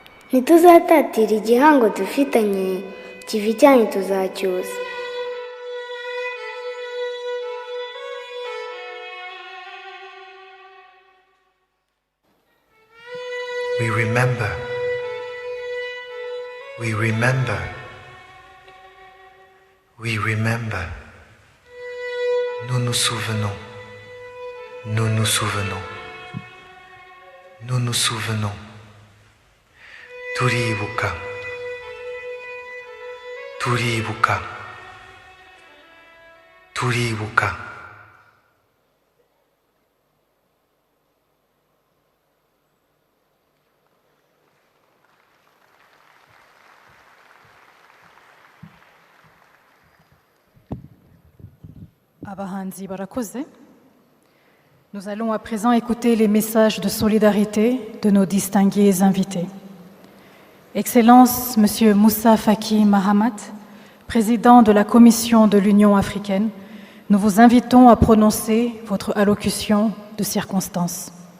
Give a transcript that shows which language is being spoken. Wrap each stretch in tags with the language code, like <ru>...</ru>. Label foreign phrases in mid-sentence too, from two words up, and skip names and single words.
<rw>ntituzatatira igihango dufitanye, ikivi cyanyu tuzacyusa.</rw> <en>We remember. We remember. We remember.</en> <fr>Nous nous souvenons. Nous nous souvenons. Nous nous souvenons.</fr> <rw>Kwibuka. Kwibuka. Kwibuka. Abahanzi barakoze.</rw> <fr>Nous allons à présent écouter les messages de solidarité de nos distingués invités. Excellence, Monsieur Moussa Faki Mahamat, président de la Commission de l'Union africaine, nous vous invitons à prononcer votre allocution de circonstance.</fr>